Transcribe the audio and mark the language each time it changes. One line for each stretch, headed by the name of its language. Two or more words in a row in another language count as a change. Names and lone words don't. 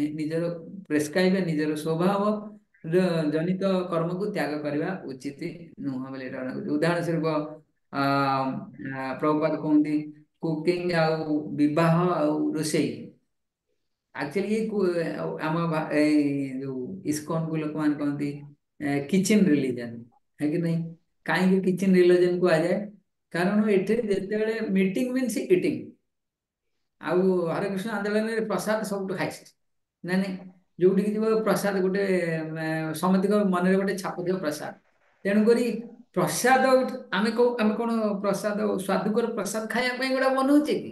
Odia: ନିଜର ପ୍ରେସ୍କ୍ରାଇବ ନିଜର ସ୍ୱଭାବ ଜନିତ କର୍ମକୁ ତ୍ୟାଗ କରିବା ଉଚିତ ନୁହଁ ବୋଲି ଏଇଟା କହୁଛି। ଉଦାହରଣ ସ୍ୱରୂପ ପ୍ରଭୁପାଦ କୁହନ୍ତି କୁକିଂ ଆଉ ବିବାହ ଆଉ ରୋଷେଇ। ଆକ୍ଚୁଆଲି ଆମ ଏଇ ଯୋଉ ଇସ୍କନକୁ ଲୋକମାନେ କହନ୍ତି
English: kitchen religion,
Hindi: है कि नहीं?
Odia: କାହିଁକି
English: kitchen religion
Odia: କୁହାଯାଏ? କାରଣ ଏଠି ଯେତେବେଳେ
English: meeting means eating,
Odia: ଆଉ ହରେକୃଷ୍ଣ ଆନ୍ଦୋଳନରେ ପ୍ରସାଦ ସବୁଠୁ ହାଇଷ୍ଟ, ନା ନାଇଁ? ଯୋଉଠିକି ଯିବ ପ୍ରସାଦ ଗୋଟେ ସମସ୍ତଙ୍କ ମନରେ ଗୋଟେ ଛାପ ଥିବ ପ୍ରସାଦ। ତେଣୁକରି ପ୍ରସାଦ ଆମେ କଣ ପ୍ରସାଦ ସ୍ୱାଦୁକର ପ୍ରସାଦ ଖାଇବା ପାଇଁ ଗୋଟେ ବନଉଛେ କି?